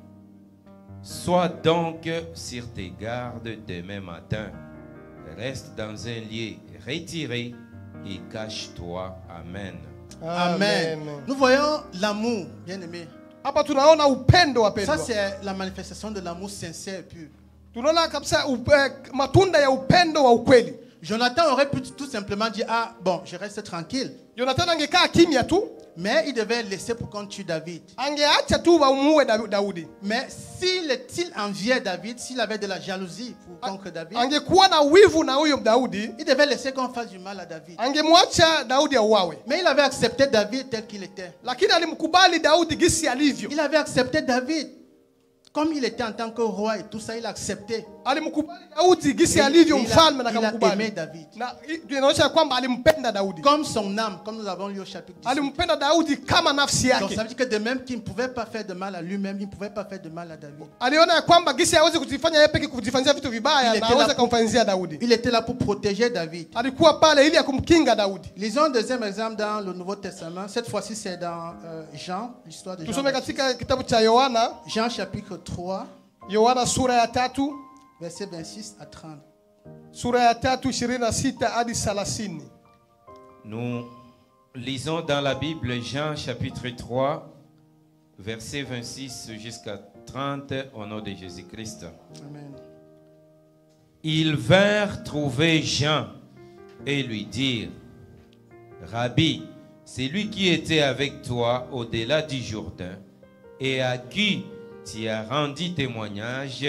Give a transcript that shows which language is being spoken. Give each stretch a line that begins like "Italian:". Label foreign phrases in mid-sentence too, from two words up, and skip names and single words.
French: Sois donc sur tes gardes demain matin. Reste dans un lieu retiré et cache-toi. Amen. Amen. Nous voyons l'amour, bien aimé.
Swahili: Hapa tunaona upendo wapendwa.
French: Ça c'est la manifestation de l'amour sincère et pur.
Swahili: Tunaona kabisa matunda ya upendo wa ukweli.
French: Jonathan aurait pu tout simplement dire: ah bon, je reste tranquille.
Swahili: Jonathan angekaa kimya tu,
French: mais il devait laisser pour qu'on tue David.
Swahili: Angeacha tu wamuue Daudi.
French: Mais s'il enviait David, s'il avait de la jalousie pour contre David,
Swahili: angekuwa na wivu na huyo Daudi,
French: il devait laisser qu'on fasse du mal à David.
Swahili: Angemwacha Daudi auawe.
French: Mais il avait accepté David tel qu'il était.
Swahili: Lakini alimkubali Daudi gisi alivyo.
French: Il avait accepté David comme il était en tant que roi et tout ça, il a accepté.
Swahili: Alimkubali Daudi gisi alivyo mfalme na kumkubali.
French: Il a aimé David.
Swahili: Na inaonyesha kwamba alimpenda Daudi.
French: Comme son âme, comme nous avons lu au chapitre 18.
Swahili: Alimpenda Daudi kama nafsi yake.
French: Donc ça veut dire que de même qu'il ne pouvait pas faire de mal à lui-même, il ne pouvait pas faire de mal à David.
Swahili: Aliona kwamba gisi hawezi kujifanya yeye peke kujifanyia vitu vibaya na hawezi kumfanyia Daudi.
French: Il était là pour protéger David.
Swahili: Alikuwa pale ili akumkinga Daudi.
French: Lisons un deuxième exemple dans le Nouveau Testament. Cette fois-ci c'est dans Jean, l'histoire de Jean.
Swahili: Tusome katika kitabu cha Yohana.
French: Jean chapitre 3.
Swahili: Yohana sura ya 3
French: verset 26 à 30.
Swahili: Sura ya 3 26 hadi 30.
French: Nous lisons dans la Bible Jean chapitre 3 verset 26 jusqu'à 30 au nom de Jésus-Christ. Amen. Ils vinrent trouver Jean et lui dirent: Rabbi, c'est lui qui était avec toi au-delà du Jourdain et à qui tu as rendu témoignage.